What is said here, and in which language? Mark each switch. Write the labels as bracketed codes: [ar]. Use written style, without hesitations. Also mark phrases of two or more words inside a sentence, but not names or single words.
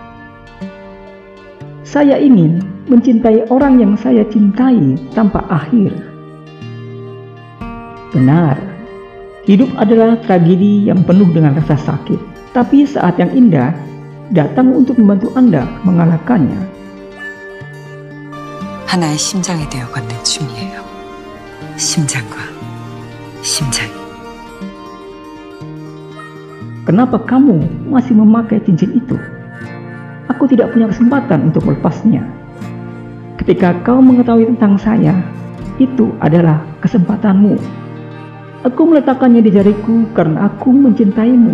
[id] Saya ingin mencintai orang yang saya cintai tanpa akhir. Benar, hidup adalah tragedi yang penuh dengan rasa sakit, tapi saat yang indah datang untuk membantu Anda mengalahkannya. [ko] 하나의 심장이 되어 걷는 춤이에요. 심장과 심장이. [id] Kenapa kamu masih memakai cincin itu? Aku tidak punya kesempatan untuk melepasnya. Ketika kau mengetahui tentang saya, itu adalah kesempatanmu. Aku meletakkannya di jariku karena aku mencintaimu.